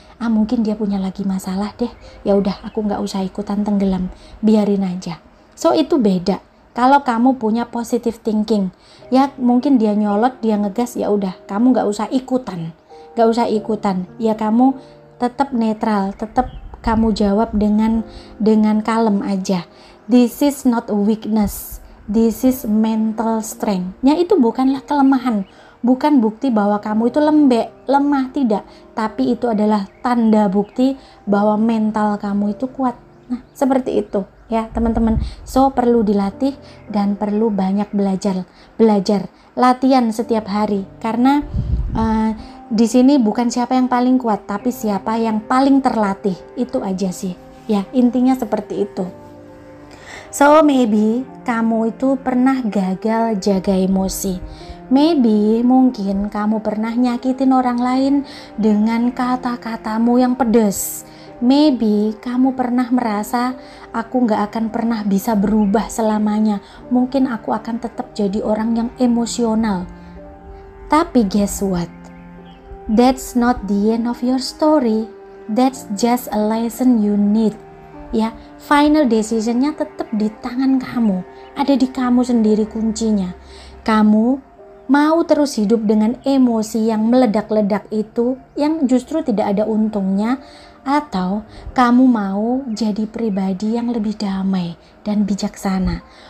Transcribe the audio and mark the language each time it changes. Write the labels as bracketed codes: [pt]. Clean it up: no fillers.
[id] Mungkin dia punya lagi masalah deh. Ya udah, aku nggak usah ikutan tenggelam, biarin aja. So itu beda. Kalau kamu punya positive thinking, ya mungkin dia nyolot, dia ngegas, ya udah, kamu nggak usah ikutan. Ya kamu tetap netral, tetap kamu jawab dengan kalem aja. [en] This is not a weakness, this is mental strength. [id] Ya itu bukanlah kelemahan, bukan bukti bahwa kamu itu lemah, tidak. Tapi itu adalah tanda bukti bahwa mental kamu itu kuat. Nah, seperti itu ya teman-teman. So perlu dilatih dan perlu banyak belajar, latihan setiap hari. Karena di sini bukan siapa yang paling kuat, tapi siapa yang paling terlatih. Itu aja sih. Ya, intinya seperti itu. [en] So maybe [id] kamu itu pernah gagal jaga emosi. Maybe mungkin kamu pernah nyakitin orang lain dengan kata-katamu yang pedas. Maybe kamu pernah merasa aku gak akan pernah bisa berubah selamanya. Mungkin aku akan tetap jadi orang yang emosional. Tapi [en] guess what? That's not the end of your story. That's just a lesson you need. [id] Ya, [en] final decisionnya [id] tetap di tangan kamu. Ada di kamu sendiri kuncinya. Kamu mau terus hidup dengan emosi yang meledak-ledak itu, yang justru tidak ada untungnya, atau kamu mau jadi pribadi yang lebih damai dan bijaksana.